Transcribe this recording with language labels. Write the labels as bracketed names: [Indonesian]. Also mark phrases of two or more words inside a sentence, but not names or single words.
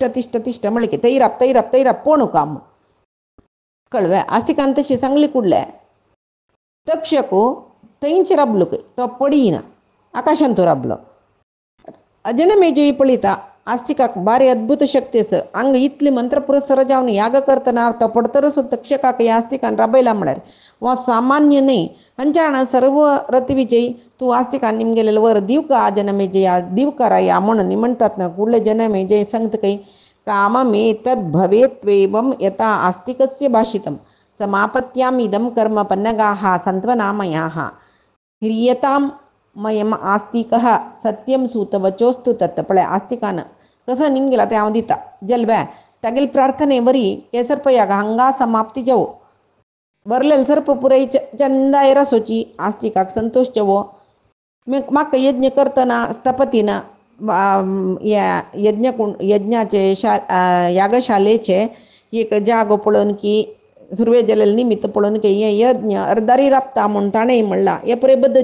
[Sanskrit] तिश्ट तिश्ट [Konkani] म्हणलें की तैराप पोणू काम कळ्ळें आस्तिकान तशी सांगली कुडले तक्षको थंयच राबलो तो पडिना आकाशांत तो राबलो जनमेजय पळयता आस्तिकाक बारी अद्भुत शक्ती आसा हांगा इतली मंत्र पुरस्सर जावन याग करतना तो पडतर सुद्दां तक्षकाक ह्या आस्तिकान राबयला म्हळ्यार हो सामान्य न्ही हांच्या सर्व रतिविजय तूं आस्तिकान निमगेलेलो वर दिवका जनमेजया दिवकाराया म्हणून म्हणटात ना कुडले जनमेजय सांगता [Sanskrit] काममे तद् भवेत्वेवं यथा आस्तिकस्य भाषितं समापत्याम् इदं कर्म पन्नगाः सन्त्वनामयाः ह्रियतां मयम आस्तिकः सत्यं सूतवचोस्तु तत् [Konkani] पळय आस्तिकान कसं निमगेला ते हांव दिता जल्ब्या तागेले प्रार्थने वरी हे सर्पयाग हांगा समाप्ती जावो बरलेले सर्प पुराय चंदाय रसोची आस्तिकाक संतोष जावो म्हाका यज्ञ करतना स्थपतीन यज्ञाचे यागशालेचे एक जागो पळोवन की सुरवे जालेले निमित्त पळोवन की हे यज्ञ अर्दारी राबता म्हूण ताणें म्हणलां हे पुरे बद्द